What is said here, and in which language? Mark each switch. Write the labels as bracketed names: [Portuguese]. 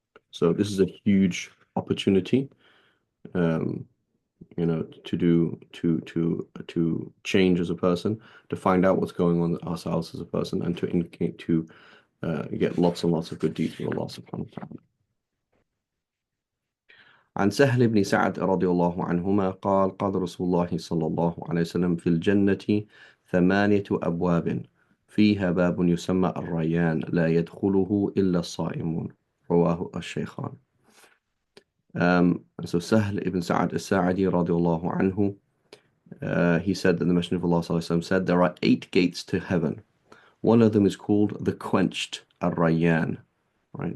[English] So this is a huge opportunity, um, to do to change as a person, to find out what's going on with ourselves as a person, and to indicate to get lots and lots of good deeds with Allah subhanahu wa ta'ala. [Arabic] عن سهل بن سعد رضي الله عنهما قال قال رسول الله صلى الله عليه وسلم في الجنة 8 أبواب فيها باب يسمى الريان لا يدخله إلا الصائمون رواه الشيخان. [English] So Sahl ibn Sa'ad al-Sa'adi radiallahu anhu, he said that the Messenger of Allah sallallahu alaihi wasallam said there are 8 gates to heaven. One of them is called the quenched, ar-Rayyan. Right?